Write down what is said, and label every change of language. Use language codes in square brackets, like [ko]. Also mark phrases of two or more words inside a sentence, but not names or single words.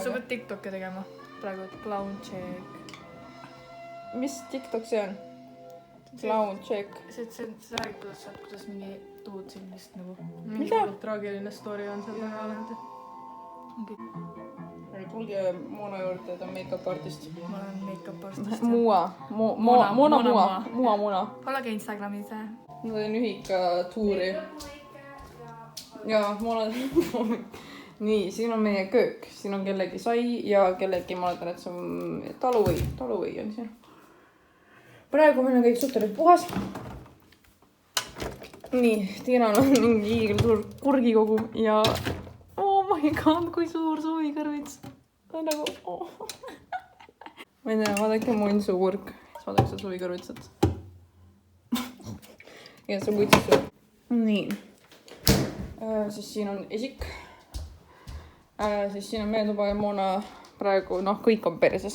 [et] Sa pead TikTok'i tegema. Praegu [en] clown check. [et] Mis TikTok see on? [en] Clown check. [et] See räägib kuidas mingi tuud sellist nagu... Mida? Traagiline story on seal taga alati. Tulge Moona juurde, ta on [en] make-up artist. [et] Ma olen [en] make-up artist. [et] Moona. Olge Instagramis. Ma teen ühika tuuri. Ja Moona... Nii, siin on meie köök. Siin on kellegi sai ja kellegi, ma oletan, et see on taluvõi on siin. Praegu meil on kõik suhteliselt puhas. Nii, Tiinal on mingi hiigelsuur kurgikogu ja... [en] Oh my god, [et] kui suur suvikõrvits. Ta on nagu... Ma ei tea, vaadake Monsu kurk. Siis vaadake seda suvikõrvitsat. Ja see kuitsis. Nii. Siis siin on esik. Siis siin on meie tuba ja Moona praegu, kõik on perses.